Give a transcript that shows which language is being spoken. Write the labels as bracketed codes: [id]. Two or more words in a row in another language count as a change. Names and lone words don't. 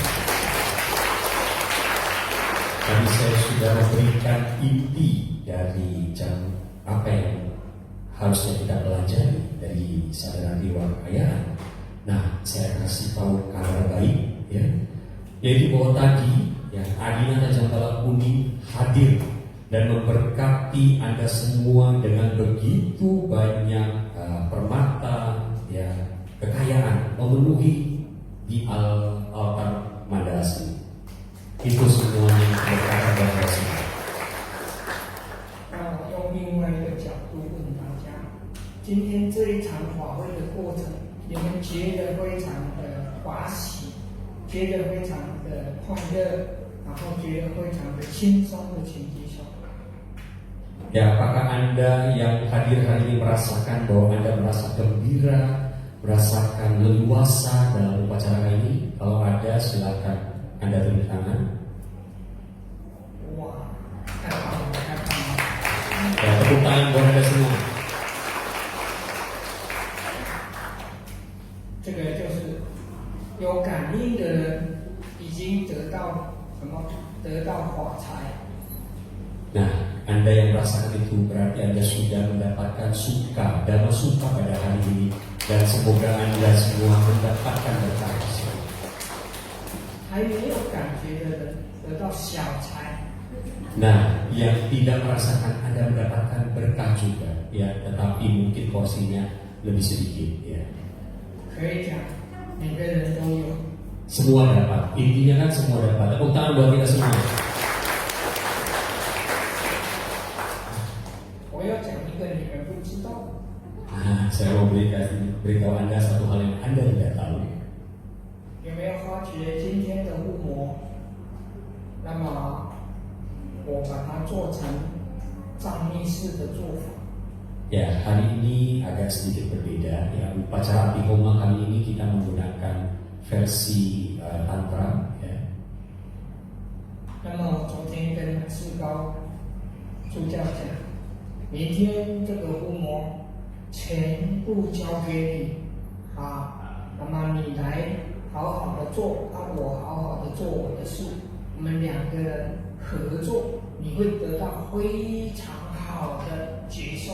[id] Tadi saya sudah memberikan inti dari apa yang harusnya kita pelajari dari sadar dewa kekayaan. Nah, saya kasih tahu kabar baik, ya, yaitu bahwa tadi, ya, Adinata Jambala Kuning hadir dan memberkati Anda semua dengan begitu banyak permata, ya, kekayaan memenuhi di altar Mandala Seni. Itu semuanya berkata dari sini. [zh] 用另外一个角度问大家，今天这一场法会的过程，你们觉得非常的欢喜，觉得非常的快乐，然后觉得非常的轻松的请举手。 [id] Ya, apakah Anda yang hadir hari ini merasakan bahwa Anda merasa gembira, merasakan leluasa dalam upacara ini? Kalau ada, silakan Anda tunjuk tangan. [zh] 哇，太棒了，太棒了！ [id] Ya, tepuk tangan buat Anda semua. [zh] 这个就是有感应的人已经得到什么？得到法财。 [id] Nah, Anda yang merasakan itu berarti Anda sudah mendapatkan suka, dhamma suka pada hari ini, dan semoga Anda semua mendapatkan berkah. [zh] 还没有感觉的人得到小财。 [id] Nah, yang tidak merasakan Anda mendapatkan berkah juga, ya, tetapi mungkin porsinya lebih sedikit, ya. [zh] 可以讲，每个人都有。 [id] Semua dapat, intinya kan semua dapat. Tepuk tangan buat kita semua. Saya mau beritahu Anda satu hal yang Anda tidak tahu. [zh] 有没有发觉今天的雾膜？那么我把它做成藏密式的做法。 [id] Ya, hari ini agak sedikit berbeda. Ya, upacara api homa kali ini kita menggunakan versi tantra. Ya. [zh] 那么昨天跟志高助教讲，明天这个雾膜全部交给你啊，那么你来好好的做，我好好的做我的事，我们两个人合作，你会得到非常好的结束。